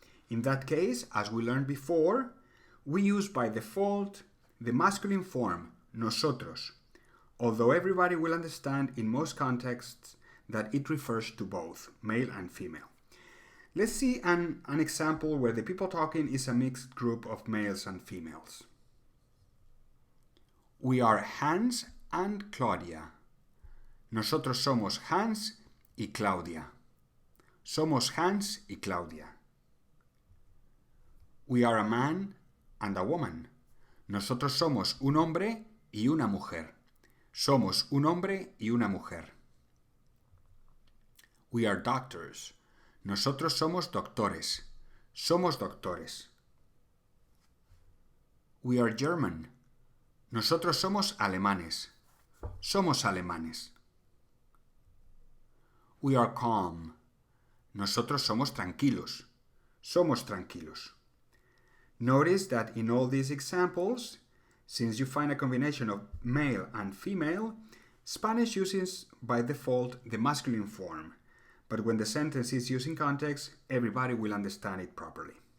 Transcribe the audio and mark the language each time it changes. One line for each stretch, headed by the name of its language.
English: In that case, as we learned before, we use by default the masculine form, nosotros, although everybody will understand in most contexts that it refers to both male and female. Let's see an example where the people talking is a mixed group of males and females. We are Hans and Claudia.
Spanish: Nosotros somos Hans y Claudia. Somos Hans y Claudia.
English: We are a man and a woman.
Spanish: Nosotros somos un hombre y una mujer. Somos un hombre y una mujer.
English: We are doctors.
Spanish: Nosotros somos doctores. Somos doctores.
English: We are German.
Spanish: Nosotros somos alemanes. Somos alemanes.
English: We are calm.
Spanish: Nosotros somos tranquilos. Somos tranquilos.
English: Notice that in all these examples, since you find a combination of male and female, Spanish uses by default the masculine form. But when the sentence is used in context, everybody will understand it properly.